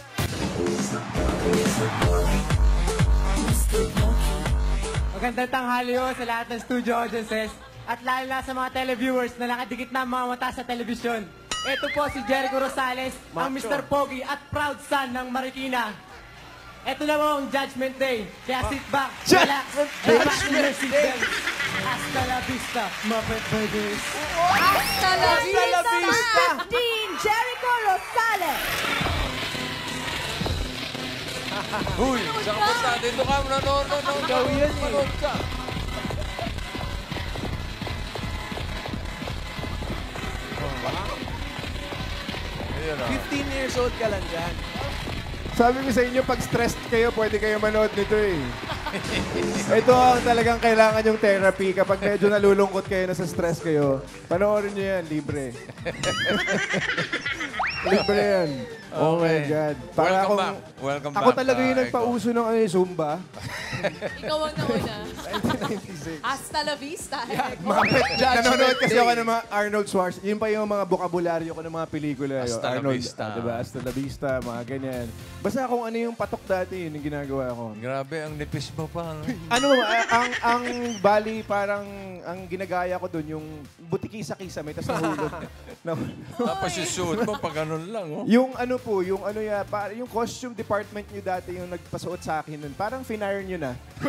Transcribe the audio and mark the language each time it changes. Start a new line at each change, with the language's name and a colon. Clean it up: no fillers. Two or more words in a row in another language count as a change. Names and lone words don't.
Filipino: Magandang tanghali ho sa lahat ng studio audiences at lalo na sa mga televiewers na nakadikit na mga mata sa telebisyon. Ito po si Jericho Rosales, ang Mr. Pogi at proud son ng Marikina. Ito na po ang Judgment Day.
English: Kaya sit back, relax, and fasten your seatbelt.
Spanish: Hasta la vista, Muppet Babies. Hasta la vista! Dean Jericho Rosales.
Filipino: Uy, saan ka punta? Dito ka, nanonood. Ikaw yun eh. Manood ka. Ayan, 15 years old ka lang dyan. Sabi ko sa inyo, pag stressed kayo, pwede kayo manood nito eh. Ito ang talagang kailangan yung therapy. Kapag medyo nalulungkot kayo, nasa stress kayo, panoorin nyo yan, libre. Libre yan.
English: Oh my God.
Filipino: Para
English: Welcome
Filipino: akong,
English: back. Welcome
Filipino: ako
English: back,
Filipino: talaga yung Echo. nagpauso ng Zumba. Ikaw ang nauna. 1996.
Spanish: Hasta la vista, Echo.
Filipino: Nanonood kasi ako ng mga Arnold Schwarzenegger. Yun pa yung mga bokabularyo ko ng mga pelikula.
Spanish: Hasta la Arnold, vista. Diba? Hasta la vista,
Filipino: mga ganyan. Basta kung ano yung patok dati, yun yung ginagawa ko. Grabe, ang nipis mo pa. No? ang bali, parang ang ginagaya ko doon, yung butiki-sa-kisa, may tas nahulog. Tapos yung suit mo, pag ganun lang. Oh. Yung ano po, yung ano ya, yung
English: costume department
Filipino: nyo dati, yung nagpasuot sa akin nun, parang finire nyo na.